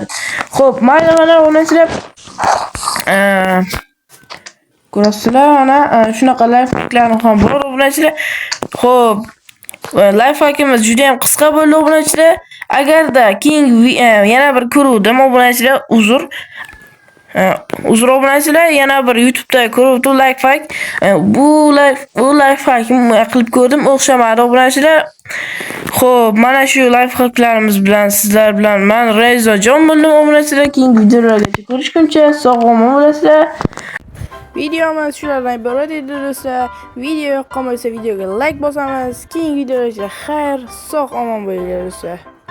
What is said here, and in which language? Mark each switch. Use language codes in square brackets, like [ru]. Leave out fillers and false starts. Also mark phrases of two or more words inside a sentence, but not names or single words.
[uz] Xo'p, mayli mana obunachilar. Ko'rasizlar, mana shunaqa [en] life hacklarni [uz] ham bor obunachilar. Xo'p, [en] life hackimiz [uz] juda ham qisqa bo'ldi obunachilar. Agarda yana bir ko'ruvdim obunachilar, uzr obunachilar, yana bir YouTube'da ko'ruvdim [en] life hack. [uz] Bu [en] life hack [uz] qilib ko'rdim, o'xshamadi obunachilar. Xo'p, mana shu [en] life hacklarimiz [uz] bilan sizlar bilan men Ranzijon bo'ldim obunachilar. Keyingi videolarga ko'rishguncha sog' omon bo'lasizlar. Videomiz shulardan iborat edi do'stlar. Video yoqqan bo'lsa videoga like bosamiz. Keyingi videolarda xayr, sog' omon bo'linglar do'stlar.